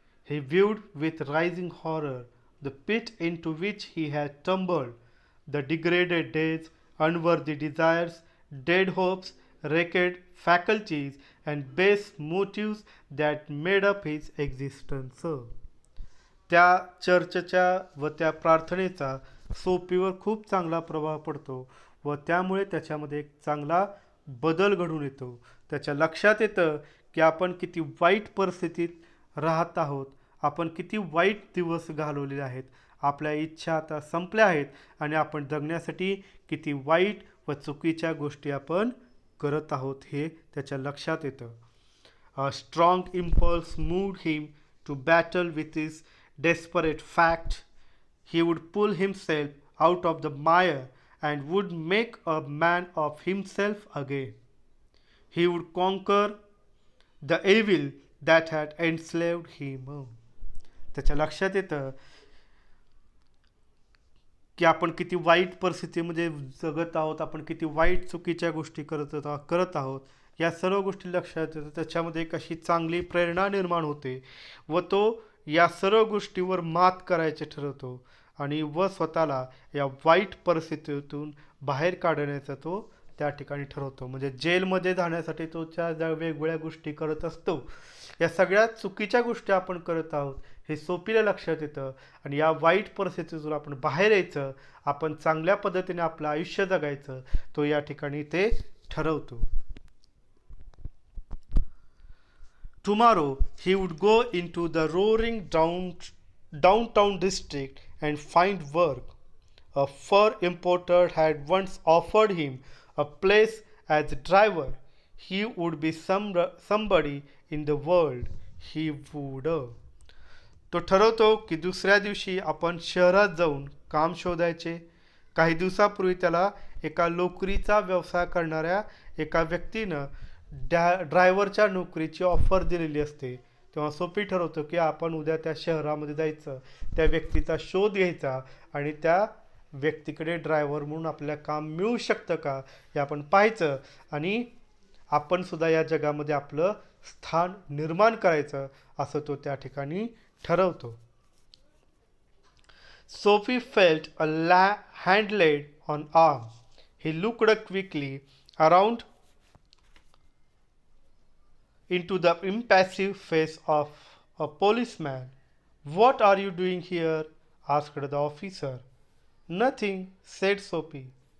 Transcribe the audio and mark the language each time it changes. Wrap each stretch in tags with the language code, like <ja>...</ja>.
<en>He viewed with rising horror the pit into which he had tumbled, the degraded days, unworthy desires, dead hopes, wrecked faculties, and base motives that made up his existence.</en> <mr>त्या चर्चच्या व त्या प्रार्थनेचा सोपीवर खूप चांगला प्रभाव पडतो व त्यामुळे त्याच्यामध्ये एक चांगला बदल घडून येतो. त्याच्या लक्षात येतं की आपण किती वाईट परिस्थितीत राहत आहोत, आपण किती वाईट दिवस घालवलेले आहेत, आपल्या इच्छा आता संपल्या आहेत आणि आपण जगण्यासाठी किती वाईट व चुकीच्या गोष्टी आपण करत आहोत हे त्याच्या लक्षात येतं.</mr> <en>A strong impulse moved him to battle with his desperate fact. He would pull himself out of the mire and would make a man of himself again. He would conquer the evil that had enslaved him.</en> <mr>त्याच्या लक्षात येतं की आपण किती वाईट परिस्थितीमध्ये जगत आहोत, आपण किती वाईट चुकीच्या गोष्टी करत आहोत. या सर्व गोष्टी लक्षात येतात. त्याच्यामध्ये एक अशी चांगली प्रेरणा निर्माण होते व तो या सर्व गोष्टीवर मात करायचे ठरवतो आणि व स्वतःला या वाईट परिस्थितीतून बाहेर काढण्याचा तो त्या ठिकाणी ठरवतो. म्हणजे जेलमध्ये जाण्यासाठी तो त्या वेगवेगळ्या गोष्टी करत असतो. या सगळ्या चुकीच्या गोष्टी आपण करत आहोत हे सोपीला लक्षात येतं आणि या वाईट परिस्थितीतून आपण बाहेर यायचं, आपण चांगल्या पद्धतीने आपलं आयुष्य जगायचं, तो या ठिकाणी ते ठरवतो.</mr> <en>Tomorrow he would go into the roaring downtown district and find work. A fur importer had once offered him a place as a driver. He would be somebody in the world. He would.</en> <mr>तो ठरवतो की दुसऱ्या दिवशी आपण शहरात जाऊन काम शोधायचे. काही दिवसापूर्वी त्याला एका लोकरीचा व्यवसाय करणाऱ्या एका व्यक्तीनं ड्रायव्हरच्या नोकरीची ऑफर दिलेली असते. तेव्हा सोपी ठरवतो की आपण उद्या त्या शहरामध्ये जायचं, त्या व्यक्तीचा शोध घ्यायचा आणि त्या व्यक्तीकडे ड्रायव्हर म्हणून आपल्याला काम मिळू शकतं का हे आपण पाहायचं आणि आपण सुद्धा या जगामध्ये आपलं स्थान निर्माण करायचं असं तो त्या ठिकाणी ठरवतो.</mr> <en>Sophie felt a hand laid on arm. He looked quickly around into the impassive face of a policeman. "What are you doing here?" asked the officer. "Nothing," said Sophie.</en>